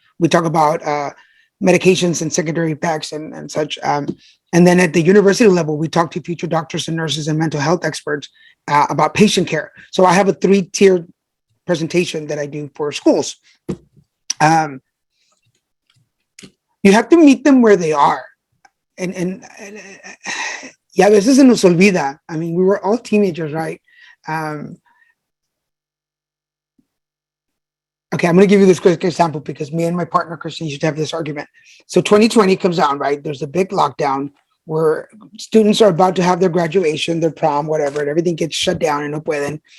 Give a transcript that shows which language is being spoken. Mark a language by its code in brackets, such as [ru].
[en] We talk about medications and secondary effects and such. And then at the university level, we talk to future doctors and nurses and mental health experts about patient care. So I have a 3-tiered presentation that I do for schools. You have to meet them where they are. [es] And y a veces se nos olvida. [en] I mean, we were all teenagers, right? Okay, I'm going to give you this quick example because me and my partner, Christian, used to have this argument. So 2020 comes down, right? There's a big lockdown where students are about to have their graduation, their prom, whatever, and everything gets shut down and [es] no pueden.